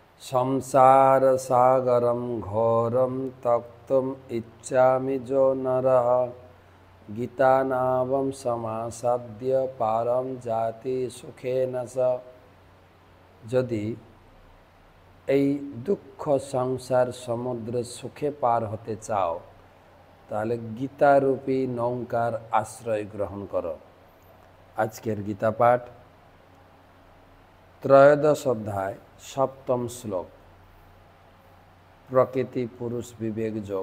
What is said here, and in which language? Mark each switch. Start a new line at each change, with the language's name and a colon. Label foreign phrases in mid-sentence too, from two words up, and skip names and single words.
Sanskrit: संसार सागरम घोरम तप्तुम इच्छामि जो नरः गीता नावम समासाद्य पारम जाति सुखेन स।
Bangla: যদি এই দুঃখ সংসার সমুদ্র সুখে পার হতে চাও তাহলে গীতারূপী নৌকার আশ্রয় গ্রহণ করো। আজকের গীতা পাঠ ত্রয়োদশ অধ্যায় সপ্তম শ্লোক, প্রকৃতি পুরুষ বিবেক যোগ।